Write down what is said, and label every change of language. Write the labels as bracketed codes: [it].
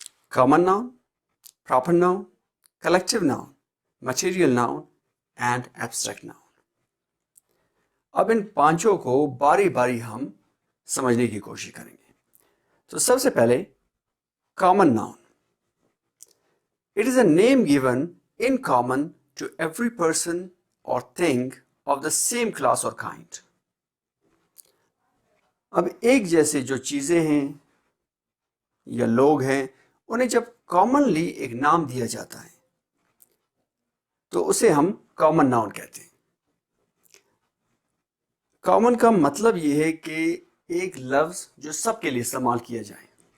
[en] Common noun, proper noun, collective noun, material noun and abstract noun. [hi] अब इन पांचों को बारी बारी हम समझने की कोशिश करेंगे. तो सबसे पहले common noun. [en] It is a name given in common to every person or thing of the same class or kind. [hi] अब एक जैसे जो चीज़ें हैं या लोग हैं, उन्हें जब कॉमनली एक नाम दिया जाता है तो उसे हम कॉमन नाउन कहते हैं. कॉमन का मतलब ये है कि एक लफ्ज़ जो सबके लिए इस्तेमाल किया जाए.